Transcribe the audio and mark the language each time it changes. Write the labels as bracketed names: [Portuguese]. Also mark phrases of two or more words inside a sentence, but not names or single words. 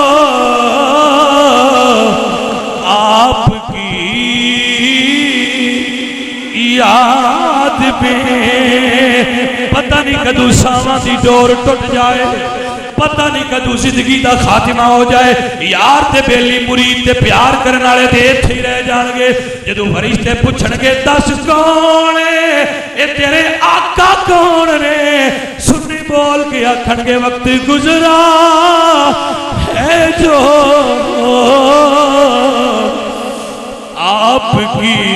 [Urdu] آپ کی یاد میں [Punjabi] پتہ نہیں کدو ساواں دی ڈور ٹوٹ جائے پتہ نہیں کدو زندگی دا خاتمہ ہو جائے یار تے بیلی مرید تے پیار کرنے والے تے ایتھے ہی رہ جان گے جدو فرشتے پوچھن گے دس کون ہے اے تیرے آقا کون نے سنی بول کے آکھن گے [Urdu] وقت گزرا ہے جو آپ کی